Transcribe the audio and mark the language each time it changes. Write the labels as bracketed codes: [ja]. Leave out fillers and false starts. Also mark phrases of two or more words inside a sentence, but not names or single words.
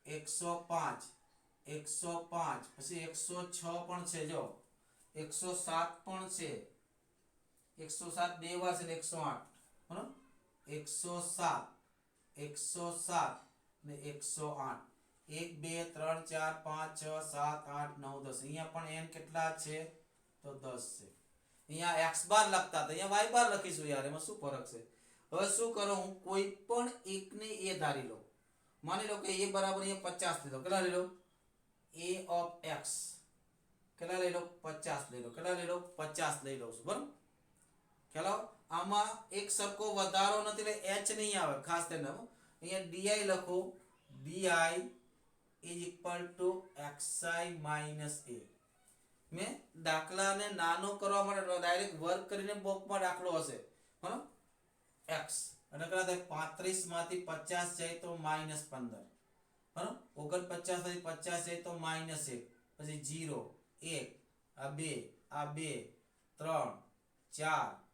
[gu] 105 105 પછી 106 પણ છે જો 107 પણ છે 107 બે વાર છે ને 108 બરાબર 107 107 ને 108 1 2 3 4 5 6 7 8 9 10 અહીંયા પણ n કેટલા છે તો 10 છે અહીંયા x બાર લખતા હતા અહીંયા y બાર લખીશું યાર એમાં શું ફરક છે હવે શું કરો હું કોઈ પણ એકને a ધારી લઉં માની લો કે a બરાબર અહીંયા 50 લીધો કેટલા લઈ લો [en] a of x [gu] કેટલા લઈ લો 50 લઈ લો કેટલા લઈ લો 50 લઈ લઉં છું બરાબર ખ્યાલ આમાં એક સરખો વધારો નથી એટલે h નહીં આવે ખાસ ધ્યાન રાખો અહીંયા di લખો [en] di is equal to xi minus a [gu] મેં દાખલાને નાનો કરવા માટે ડાયરેક્ટ વર્ક કરીને બોક્સમાં દાખલો હશે બરાબર x અને કેટલા થાય 35 માંથી 50 જાય તો -15 બરાબર 49 માંથી 50 જાય તો -1 પછી 0 1 આ 2 આ 2 3 4